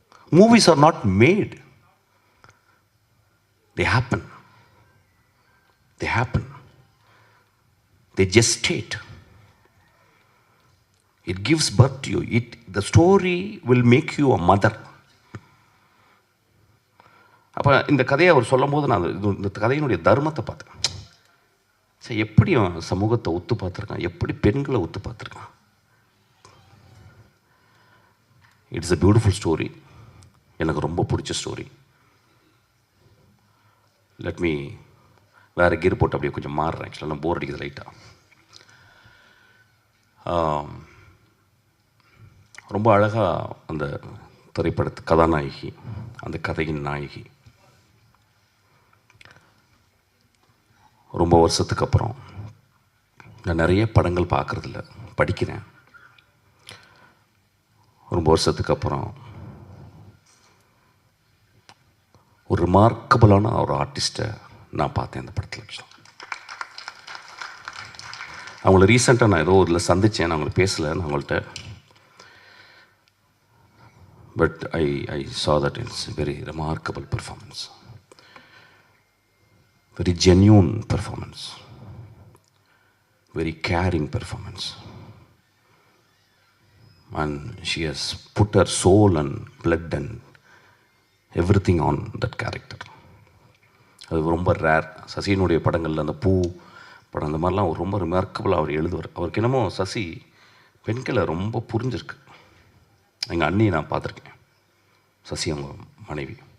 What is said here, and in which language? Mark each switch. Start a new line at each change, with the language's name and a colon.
English: Movies are not made, they happen, they gestate, it gives birth to you, the story will make you a mother.
Tamil: அப்போ இந்த கதையை அவர் சொல்லும் போது நான் இந்த கதையினுடைய தர்மத்தை பார்த்தேன். சரி, எப்படி சமூகத்தை ஒத்து பார்த்துருக்கான், எப்படி பெண்களை ஒத்து பார்த்துருக்கான்.
English: It's a beautiful story.
Tamil: எனக்கு ரொம்ப பிடிச்ச ஸ்டோரி.
English: let me
Tamil: வேறு கீர் போட்டு அப்படியே கொஞ்சம் மாறுறேன். ஆக்சுவலாக நான் போர் அடிக்குது லைட்டாக. ரொம்ப அழகாக அந்த திரைப்படத்து கதாநாயகி, அந்த கதையின் நாயகி, ரொம்ப வருஷத்துக்கு அப்புறம், நான் நிறைய படங்கள் பார்க்குறதில்ல, படிக்கிறேன். ரொம்ப வருஷத்துக்கு அப்புறம் ஒரு ரிமார்க்கபிளான ஒரு ஆர்டிஸ்ட்டை நான் பார்த்தேன் இந்த படத்தில். அவங்கள ரீசெண்டாக நான் ஏதோ இதில் சந்தித்தேன், நான் அவங்களை பேசலை நான் அவங்கள்ட்ட.
English: But I saw that it's very remarkable performance, very genuine performance, very caring performance, and she has put her soul and blood and everything on that character.
Tamil: அது ரொம்ப ரேர். சசியினுடைய படங்களில் அந்த பூ படம் அந்த மாதிரிலாம் ரொம்ப ரிமார்க்கபிளாக அவர் எழுதுவார். அவருக்கு என்னமோ சசி பெண்களை ரொம்ப புரிஞ்சிருக்கு. எங்கள் அண்ணியை நான் பார்த்துருக்கேன், சசி அவங்க மனைவி.